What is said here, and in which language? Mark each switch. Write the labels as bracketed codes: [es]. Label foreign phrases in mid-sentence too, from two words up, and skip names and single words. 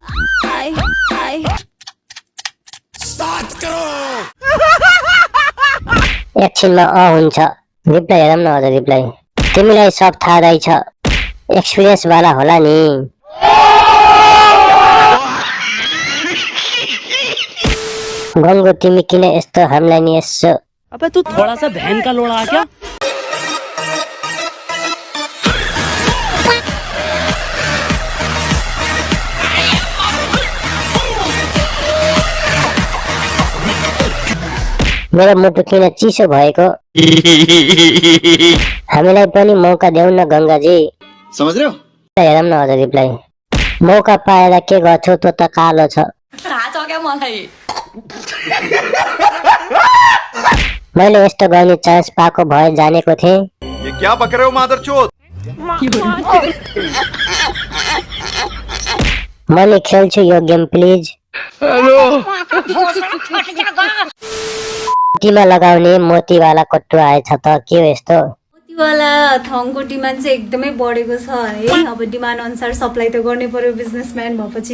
[ne] एकछिनमा हुन्छ रिप्लाई हेरौँ न हजुर रिप्लाई तिमीलाई सब थाहा रहेछ एक्सपिरियन्स वाला होला नि गङ्गो तिमी किन यस्तो हामीलाई नि यसो [hi] अबे तू थोड़ा सा बहन का लोड़ा आ क्या [ne] मेरो मुटु किन चिसो भएको हामीलाई पनि मौका देऊ न गङ्गाजी [hi] समझ रहे हो [ne] हेरौँ न हजुर रिप्लाई मौका पाएर के गर्छौ त्यो त कालो छ मैले यस्तो गर्ने चान्स पाएको भए जानेको थिएँ [hi] ये क्या बक रहे हो मादरचोद [ne] मैले खेल्छु यो गेम प्लिज मोतीमा लगाउने मोतीवाला कट्टु आएछ त के हो यस्तो मोतीवाला थङको डिमान्ड चाहिँ एकदमै बढेको छ है अब डिमान्ड अनुसार सप्लाई त गर्नै पर्यो बिजनेसम्यान भएपछि